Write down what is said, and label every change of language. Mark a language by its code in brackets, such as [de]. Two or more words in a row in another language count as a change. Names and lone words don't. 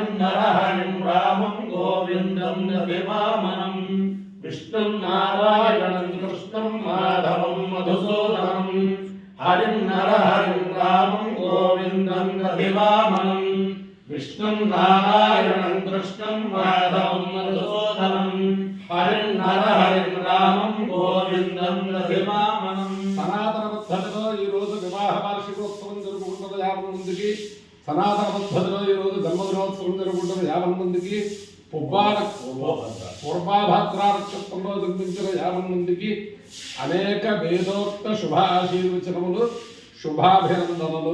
[sa] नरहरिं रामं गोविन्दं नदिवामनं विष्णुं नारायणं कृष्णं माधवं मधुसूदनं हरिं नरहरिं रामं गोविन्दं दधिवामनं विष्णुं नारायणं कृष्णं माधवं मधुसूदनं हरिं नरहरिं रामं गोविन्दं दधिवामनं [te] సనాతన పద్ధతిలో ఈ రోజు వివాహ వార్షికోత్సవం జరుపుకుంటున్న 50 మందికి సనాతన పద్ధతిలో ఈ రోజు జన్మదినోత్సవం జరుపుకుంటున్న 50 మందికి పూర్వాభద్ర నక్షత్రంలో జన్మించిన 50 మందికి అనేక వేదోక్త శుభాశీర్వచనములు శుభాభినందనలు.